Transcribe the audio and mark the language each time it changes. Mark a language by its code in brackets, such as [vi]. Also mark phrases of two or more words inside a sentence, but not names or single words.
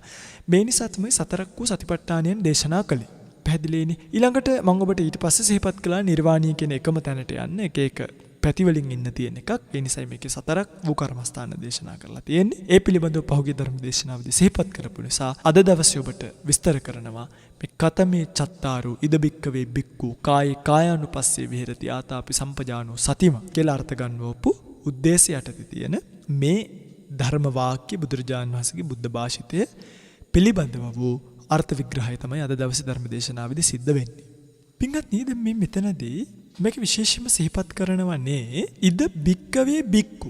[si] මේ නිසා තමයි සතරක් වූ සතිපට්ඨානයන් දේශනා කළේ. පැහැදිලිනේ. ඊළඟට මම ඔබට ඊට පස්සේ සිහිපත් කළා නිර්වාණීය කියන එකම තැනට යන්න එක පැතිවලින් ඉන්න තියෙන එකක්. ඒ නිසා මේකේ සතරක් වූ කර්මස්ථාන දේශනා කරලා තියෙන්නේ. ඒ පිළිබඳව පහුගිය ධර්ම දේශනාවදී සිහිපත් කරපු නිසා අද දවසේ ඔබට විස්තර කරනවා මේ [pi] කතමේ චත්තාරු ඉද බික්කවේ බික්කු කායේ කායානුපස්සේ විහෙරති ආතාපි සම්පජානෝ සතිම [si] කියලා අර්ථ ගන්නවපු උද්දේශය යටතේ තියෙන මේ ධර්ම වාක්‍ය බුදුරජාණන් වහන්සේගේ බුද්ධ භාෂිතය පිළිබඳව වූ අර්ථ විග්‍රහය තමයි අද දවසේ ධර්ම දේශනාවේදී සිද්ධ වෙන්නේ. පින්වත්නි, දැන් මේ මෙතනදී මේක විශේෂයෙන්ම සිහිපත් කරනවනේ [pi] ඉද බික්කවේ බික්කු.